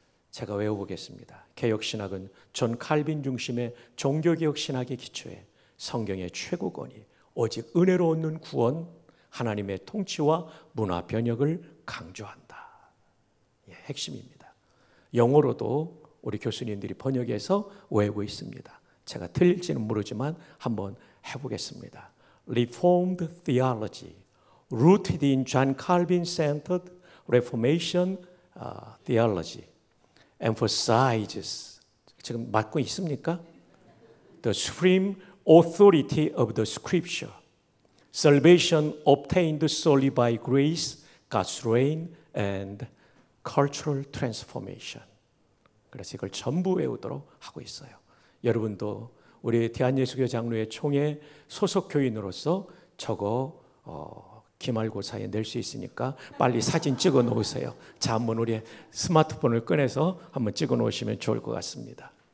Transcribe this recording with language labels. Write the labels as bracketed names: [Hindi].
[Korean] 제가 외워보겠습니다. 개혁신학은 존 칼빈 중심의 종교개혁 신학의 기초에 성경의 최고권이 오직 은혜로 얻는 구원, 하나님의 통치와 문화 변혁을 강조한다. 예, 핵심입니다. 영어로도 우리 교수님들이 번역해서 외우고 있습니다. 제가 틀릴지는 모르지만 한번 해보겠습니다. [English] Reformed Theology, rooted in John Calvin-centered Reformation Theology, emphasizes, [Korean] 지금 맞고 있습니까? [English] The supreme authority of the Scripture, salvation obtained solely by grace, God's reign, and cultural transformation. [Korean] 그래서 이걸 전부 외우도록 하고 있어요. 여러분도 우리 대한예수교 장로회 총회 소속 교인으로서 저거 기말고사에 낼 수 있으니까 빨리 사진 찍어 놓으세요. 자, 한번 우리 스마트폰을 꺼내서 한번 찍어 놓으시면 좋을 것 같습니다.